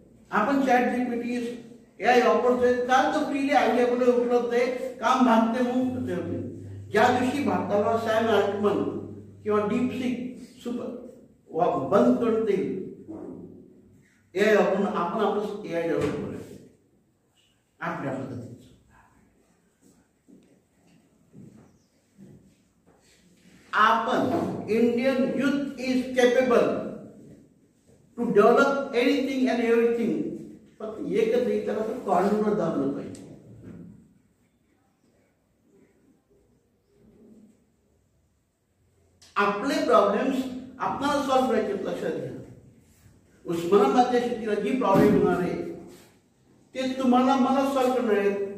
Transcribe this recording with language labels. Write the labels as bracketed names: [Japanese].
[Marathi] आपण ChatGPT AI वापरतोय, काल तो फ्रीली अवेलेबल उपलब्ध आहे, काम भागते मुक्त ठेवते. ज्या दिवशी भारताला सॅम अल्टमन किंवा डीपसीक सुपर बंद करते AI वापरून, आपण आपलं AI डेव्हलप करायचं आपल्या पद्धतीने. आपण Indian [English] youth is capable to develop anything and everything. [Marathi] फक्त एकच एक त्याला कॉर्नर दाबलं पाहिजे. आपले प्रॉब्लेम्स आपल्याला सॉल्व्ह करायचे, लक्षात घ्या. उस्मानाबादच्या शेतीला जी प्रॉब्लेम होणार आहे ते तुम्हाला मला सॉल्व्ह करणार आहेत.